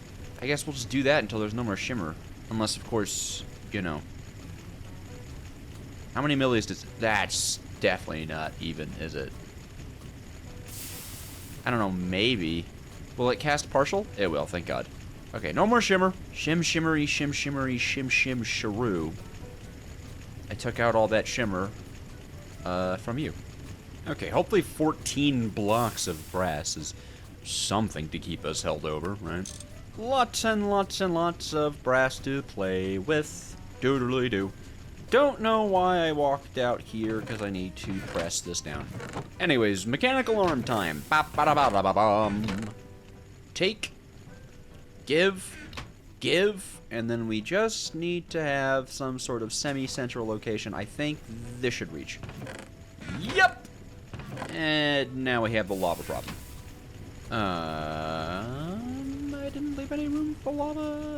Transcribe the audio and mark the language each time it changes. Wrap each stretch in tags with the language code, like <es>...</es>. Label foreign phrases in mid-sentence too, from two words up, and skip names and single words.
<en>I guess we'll just do that until there's no more shimmer. Unless, of course, you know. How many millis does... That's definitely not even, is it? I don't know, maybe. Will it cast partial? It will, thank God. Okay, no more shimmer. Shim, shimmery, shim, shimmery, shim, shim, sharoo. I took out all that shimmer from you. Okay, hopefully 14 blocks of brass is something to keep us held over, right? Lots and lots and lots of brass to play with. Doodly-doo. Don't know why I walked out here, because I need to press this down. Anyways, mechanical arm time. Ba-ba-da-ba-da-ba-bum. Take. Give. Give. And then we just need to have some sort of semi-central location. I think this should reach. Yep! And now we have the lava problem. I didn't leave any room for lava.</en>